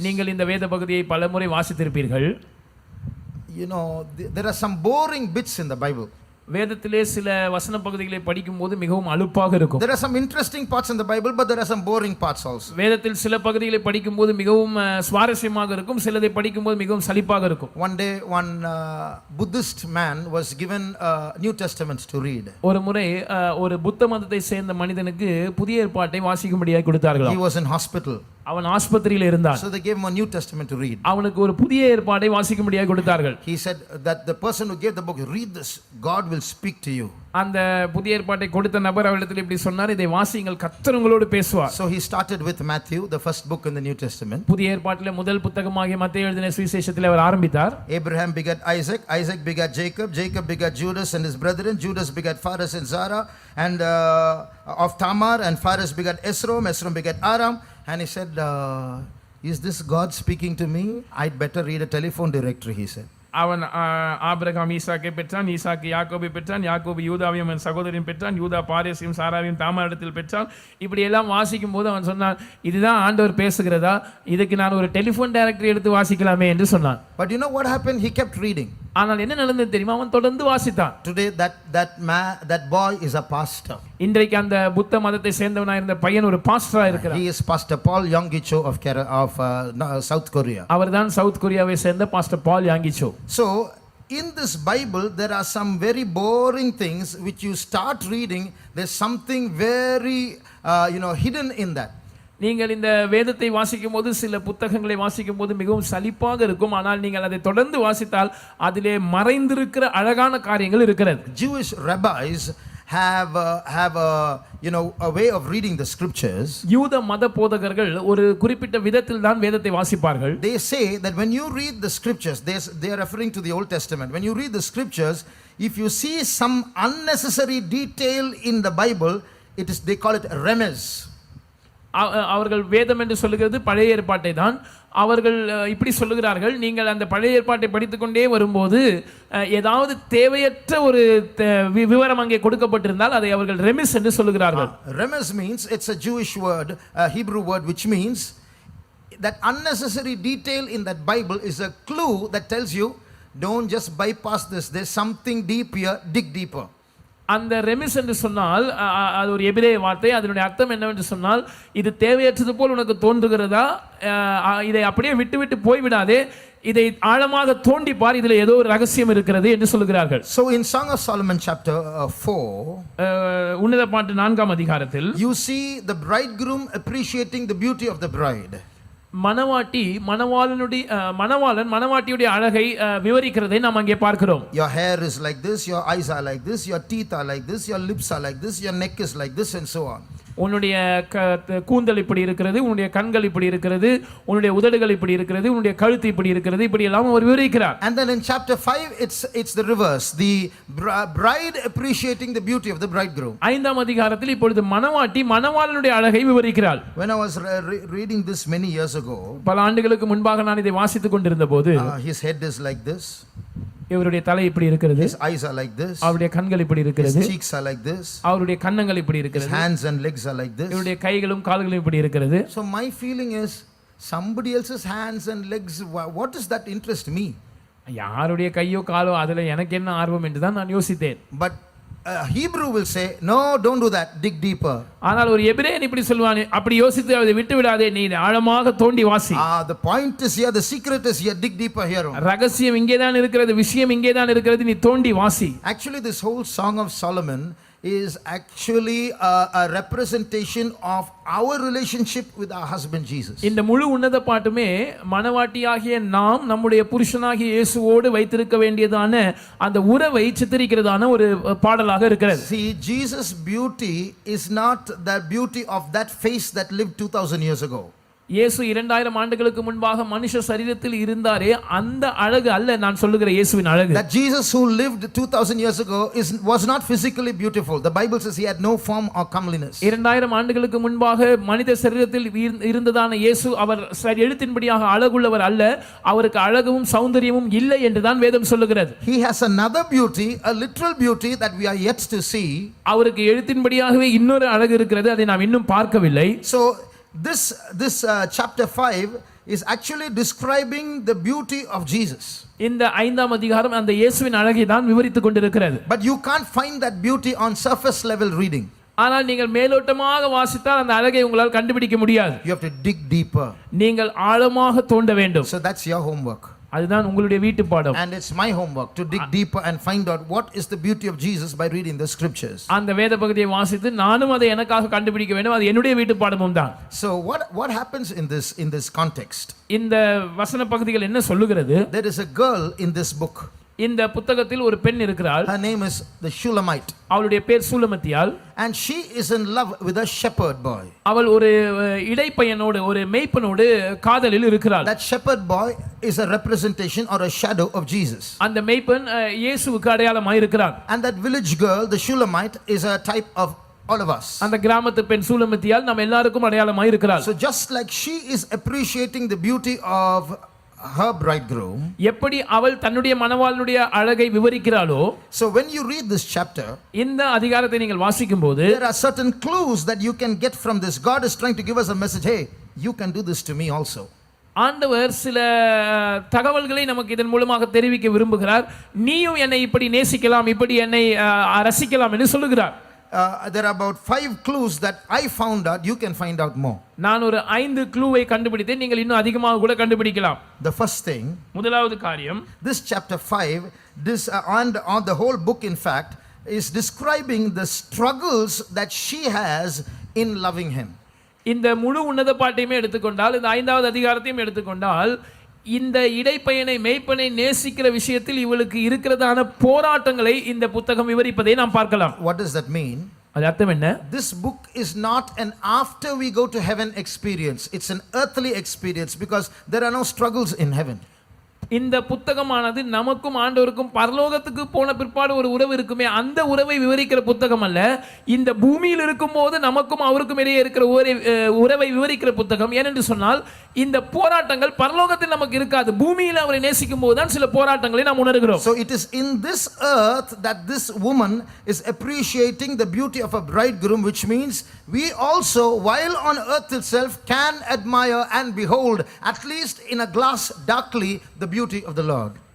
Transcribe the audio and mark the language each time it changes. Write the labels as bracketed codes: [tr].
[ta] நீங்கள் இந்த வேத பகுதியை பலமுறை வாசித்திருப்பீர்கள். [en] You know, there are some boring bits in the Bible. [ta] வேதத்திலே சில வசன பகுதிகளை படிக்கும்போது மிகவும் அலுப்பாக இருக்கும். [en] There are some interesting parts in the Bible, but there are some boring parts also. [ta] வேதத்தில் சில பகுதிகளை படிக்கும்போது மிகவும் சுவாரஸ்யமாக இருக்கும், சிலதை படிக்கும்போது மிகவும் சலிப்பாக இருக்கும். [en] One day one Buddhist man was given New Testament to read. [ta] ஒரு முறை ஒரு புத்த மதத்தை சேர்ந்த மனிதனுக்கு புதிய ஏற்பாட்டை வாசிக்கும்படியாக கொடுத்தார்கள். [en] He was in hospital. [ta] அவன் ஆஸ்பத்திரியில் இருந்தான். [en] So they gave him a New Testament to read. [ta] அவனுக்கு ஒரு புதிய ஏற்பாட்டை வாசிக்கும்படியாக கொடுத்தார்கள். [en] He said that the person who gave the book, read this, God will speak to you. [ta] அந்த புதிய ஏற்பாட்டை கொடுத்த நபர் அவரிடத்தில் இப்படி சொன்னார், இதை வாசியுங்கள், கர்த்தர் உங்களோடு பேசுவார். [en] So he started with Matthew, the first book in the New Testament. [ta] புதிய ஏற்பாட்டிலே முதல் புத்தகமாகிய மத்தேயு எழுதின சுவிசேஷத்தில் அவர் ஆரம்பித்தார். [en] Abraham begat Isaac, Isaac begat Jacob, Jacob begat Judas and his brethren, Judas begat Phares and Zara, and of Tamar, and Phares begat Esrom, Esrom begat Aram. And he said, is this God speaking to me? I'd better read a telephone directory, he said. [ta] அவன் Abraham ஈசாக்கை பெற்றான், ஈசாக்கு யாக்கோபை பெற்றான், யாக்கோபு யூதாவையும் என் சகோதரியும் பெற்றான், யூதா பாரேசையும் சாராவையும் தாமாரிடத்தில் பெற்றான். இப்படி எல்லாம் வாசிக்கும் போது அவன் சொன்னான், இதுதான் ஆண்டவர் பேசுகிறதா, இதுக்கு நான் ஒரு டெலிஃபோன் டைரக்டரி எடுத்து வாசிக்கலாமே என்று சொன்னான். [en] But you know what happened? He kept reading. [ta] ஆனால் என்ன நடந்தது தெரியுமா? அவன் தொடர்ந்து வாசித்தான். [en] Today that boy is a pastor. [ta] இன்றைக்கு அந்த புத்த மதத்தை சேர்ந்தவனாக இருந்த பையன் ஒரு பாஸ்டரா இருக்கிறார். [en] He is Pastor Paul Yonggi-cho of South Korea. [ta] அவர்தான் சவுத் கொரியாவை சேர்ந்த pastor ball யாங்கிச்சோ. [en] So in this Bible there are some very boring things which you start reading, there's something very hidden in that. [ta] நீங்கள் இந்த வேதத்தை வாசிக்கும் போது சில புத்தகங்களை வாசிக்கும் போது மிகவும் சலிப்பாக இருக்கும், ஆனால் நீங்கள் அதை தொடர்ந்து வாசித்தால் அதிலே மறைந்திருக்கிற அழகான காரியங்கள் இருக்கிறது. [en] Jewish rabbis have a way of reading the scriptures. [ta] யூத மத போதகர்கள் ஒரு குறிப்பிட்ட விதத்தில் தான் வேதத்தை வாசிப்பார்கள். [en] They say that when you read the scriptures, they are referring to the Old Testament. When you read the scriptures, if you see some unnecessary detail in the Bible, they call it remez. [ta] அவர்கள் வேதம் என்று சொல்லுகிறது பழைய ஏற்பாட்டை தான். அவர்கள் இப்படி சொல்லுகிறார்கள், நீங்கள் அந்த பழைய ஏற்பாட்டை படித்துக்கொண்டே வரும்போது ஏதாவது தேவையற்ற ஒரு விவரம் அங்கே கொடுக்கப்பட்டிருந்தால் அதை அவர்கள் ரெமிஸ் என்று சொல்லுகிறார்கள். [en] Remez means, it's a Jewish word, a Hebrew word, which means that unnecessary detail in that Bible is a clue that tells you, don't just bypass this, there's something deep here, dig deeper. [ta] அந்த ரெமிஸ் என்று சொன்னால் அது ஒரு எபிரேய வார்த்தை. அதனுடைய அர்த்தம் என்னவென்று சொன்னால், இது தேவையற்றது போல் உனக்கு தோன்றுகிறதா, இதை அப்படியே விட்டு போய்விடாதே, இதை ஆழமாக தோண்டி பார், இதில் ஏதோ ஒரு ரகசியம் இருக்கிறது என்று சொல்கிறார்கள். [en] So in Song of Solomon chapter 4, [ta] உன்னத பாட்டு 4ஆம் அதிகாரத்தில் [en] you see the bridegroom appreciating the beauty of the bride. [ta] மணவாட்டி மணவாளன் மணவாட்டியுடைய அழகை விவரிக்கிறதை நாம் அங்கே பார்க்கிறோம். [en] Your hair is like this, your eyes are like this, your teeth are like this, your lips are like this, your neck is like this, and so on. [ta] உன்னுடைய கூந்தல் இப்படி இருக்கிறது, உன்னுடைய கண்கள் இப்படி இருக்கிறது, உன்னுடைய உதடுகள் இப்படி இருக்கிறது, உன்னுடைய கழுத்து இப்படி இருக்கிறது, இப்படி எல்லாம் அவர் விவரிக்கிறார். [en] And then in chapter 5 it's the reverse, the bride appreciating the beauty of the bridegroom. [ta] 5ஆம் அதிகாரத்தில் இப்பொழுது மணவாட்டி மணவாளனுடைய அழகை விவரிக்கிறாள். [en] When I was reading this many years ago, [ta] பல ஆண்டுகளுக்கு முன்பாக நான் இதை வாசித்துக் கொண்டிருந்த போது, [en] his head is like this, [ta] இவருடைய தலை இப்படி இருக்கிறது, [en] his eyes are like this, [ta] அவருடைய கண்கள் இப்படி இருக்கிறது, [en] his cheeks are like this, [ta] அவருடைய கன்னங்கள் இப்படி இருக்கிறது, [en] his hands and legs are like this, [ta] இவருடைய கைகளும் கால்களும் இப்படி இருக்கிறது. [en] So my feeling is, somebody else's hands and legs, what does that interest me? [ta] யாருடைய கையோ காலோ அதுல எனக்கு என்ன ஆர்வம் என்று தான் நான் யோசித்தேன். [en] But Hebrew will say, no, don't do that, dig deeper. [ta] ஆனால் ஒரு எபிரேயன் இப்படி சொல்வானே, அப்படி யோசித்து அதை விட்டு விடாதே, நீ ஆழமாக தோண்டி வாசி. [en] The point is here, the secret is here, dig deeper here. [ta] ரகசியம் இங்கே தான் இருக்கிறது, விஷயம் இங்கே தான் இருக்கிறது, நீ தோண்டி வாசி. [en] Actually this whole Song of Solomon is actually a representation of our relationship with our husband Jesus. [ta] இந்த முழு உன்னத பாட்டுமே மணவாட்டியாகிய நாம் நம்முடைய புருஷனாகிய இயேசுவோடு வைத்திருக்க வேண்டியதான அந்த உறவை சித்தரிக்கிறதான ஒரு பாடலாக இருக்கிறது. [en] See, Jesus' beauty is not the beauty of that face that lived 2000 years ago. [ta] இயேசு 2000 ஆண்டுகளுக்கு முன்பாக மனுஷ சரீரத்தில் இருந்தாரே அந்த அழகு அல்ல நான் சொல்லுகிற இயேசுவின் அழகு. [en] That Jesus who lived 2000 years ago was not physically beautiful. The Bible says he had no form or comeliness. [ta] 2000 ஆண்டுகளுக்கு முன்பாக மனித சரீரத்தில் இருந்ததான இயேசு அவர் எழுத்தின்படியாக அழகுள்ளவர் அல்ல, அவருக்கு அழகும் சௌந்தரியமும் இல்லை என்று தான் வேதம் சொல்லுகிறது. [en] He has another beauty, a literal beauty that we are yet to see. [ta] அவருக்கு எழுத்தின்படியாகவே இன்னொரு அழகு இருக்கிறது, அதை நாம் இன்னும் பார்க்கவில்லை. [en] So this chapter 5 is actually describing the beauty of Jesus. [ta] இந்த 5ஆம் அதிகாரம் அந்த இயேசுவின் அழகை தான் விவரித்துக் கொண்டிருக்கிறது. [en] But you can't find that beauty on surface level reading. [ta] ஆனால் நீங்கள் மேலோட்டமாக வாசித்தால் அந்த அழகை உங்களால் கண்டுபிடிக்க முடியாது. [en] You have to dig deeper. [ta] நீங்கள் ஆழமாக தோண்ட வேண்டும். [en] So that's your homework. [ta] அதுதான் உங்களுடைய வீட்டு பாடம். [en] And it's my homework to dig deeper and find out what is the beauty of Jesus by reading the scriptures. [ta] அந்த வேத பகுதியை வாசித்து நானும் அதை எனக்காக கண்டுபிடிக்க வேண்டும், அது என்னுடைய வீட்டு பாடமும் தான். [en] So what happens in this context? [ta] இந்த வசன பகுதிகள் என்ன சொல்லுகிறது? [en] There is a girl in this book. [ta] இந்த புத்தகத்தில் ஒரு பெண் இருக்கிறாள். [en] Her name is the Shulamite. [ta] அவளுடைய பேர் சூலமத்தியால். [en] And she is in love with a shepherd boy. [ta] அவள் ஒரு இடைப்பையனோடு ஒரு மேய்ப்பனோடு காதலில் இருக்கிறாள். [en] That shepherd boy is a representation or a shadow of Jesus. [ta] அந்த மேய்ப்பன் இயேசுவுக்கு அடையாளமாய் இருக்கிறான். [en] And that village girl, the Shulamite, is a type of all of us. [ta] அந்த கிராமத்து பெண் சூலமத்தியால் நம்ம எல்லாருக்கும் அடையாளமாய் இருக்கிறாள். [en] So just like she is appreciating the beauty of her bridegroom, [ta] எப்படி அவள் தன்னுடைய மணவாளனுடைய அழகை விவரிக்கிறாளோ, [en] so when you read this chapter, [ta] இந்த அதிகாரத்தை நீங்கள் வாசிக்கும்போது [en] there are certain clues that you can get from this. God is trying to give us a message, hey, you can do this to me also. [ta] ஆண்டவர் சில தகவல்களை நமக்கு இதன் மூலமாக தெரிவிக்க விரும்புகிறார். நீயும் என்னை இப்படி நேசிக்கலாம், இப்படி என்னை ரசிக்கலாம் என்று சொல்லுகிறார். [en] There are about 5 clues that I found out. You can find out more. [ta] நான் ஒரு 5 க்ளூவை கண்டுபிடித்தேன், நீங்கள் இன்னும் அதிகமாக கூட கண்டுபிடிக்கலாம். [en] The first thing, [ta] முதலாவது காரியம், [en] this chapter 5, this and on the whole book in fact is describing the struggles that she has in loving him. [ta] இந்த முழு உன்னத பாட்டையுமே எடுத்துக்கொண்டால், இந்த 5வது அதிகாரத்தையும் எடுத்துக்கொண்டால், இந்த இடைப்பயனை மேய்ப்பனை நேசிக்கிற விஷயத்தில் இவளுக்கு இருக்கிறதான போராட்டங்களை இந்த புத்தகம் விவரிப்பதை நாம் பார்க்கலாம். [en] What does that mean? [ta] அது அர்த்தம் என்ன? [en] This book is not an after we go to heaven experience. It's an earthly experience because there are no struggles in heaven. [ta] இந்த புத்தகமானது நமக்கும் ஆண்டவருக்கும் பரலோகத்துக்கு போன பிற்பாடு ஒரு உறவு இருக்குமே, அந்த உறவை விவரிக்கிற புத்தகம் அல்ல. இந்த பூமியில் இருக்கும்போது நமக்கும் அவருக்கும் இடையே இருக்கிற உறவை விவரிக்கிற புத்தகம். ஏனென்று சொன்னால் இந்த போராட்டங்கள் பரலோகத்தில் நமக்கு இருக்காது. பூமியில் அவரை நேசிக்கும் போதுதான் சில போராட்டங்களை நாம் உணர்கிறோம். [en] So it is in this earth that this woman is appreciating the beauty of a bridegroom, which means we also, while on earth itself, can admire and behold, at least in a glass darkly, the beauty of the Lord.